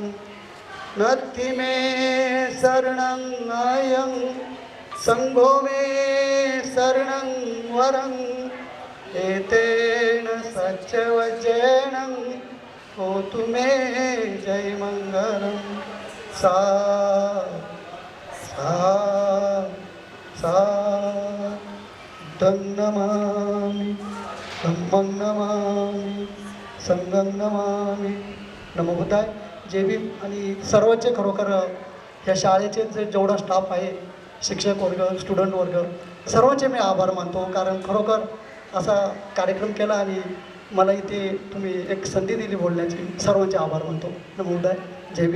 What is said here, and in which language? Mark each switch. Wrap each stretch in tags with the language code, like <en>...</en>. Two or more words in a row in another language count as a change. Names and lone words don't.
<pi>नथी मे शरणं आयं संघो मे शरणं वरं एतेन सच्चवज्रेण होतु मे जय मंगलम्. सा नमामि धम्मं नमामि संघं नमामि. नमो बुद्धाय.</pi> <mr>जय भीम. आणि सर्वचे खरोखर या शाळेचे जेवढा स्टाफ आहे, शिक्षक वर्ग, स्टुडंट वर्ग, सर्वांचे मी आभार मानतो. कारण खरोखर असा कार्यक्रम केला आणि मला इथे तुम्ही एक संधी दिली बोलण्याची. सर्वांचे आभार मानतो.</mr> <pi>नमो बुद्धाय.</pi> <mr>जय भीम.</mr>